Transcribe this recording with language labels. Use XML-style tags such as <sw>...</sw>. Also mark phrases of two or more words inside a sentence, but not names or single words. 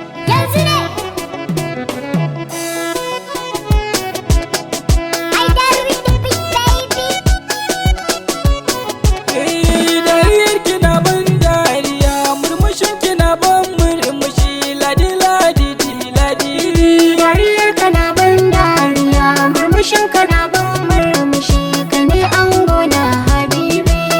<ha>Yanzu ne.</ha> <en>I dare with the big baby.</en> <ha>Eh, dariyar ki na ban dariya, murmushin ki na ban murmushi, ladi ladi. Ladi. Dariyar ka na ban dariya, murmushin ka na ban murmushi, ka ne ango na habibi.</ha>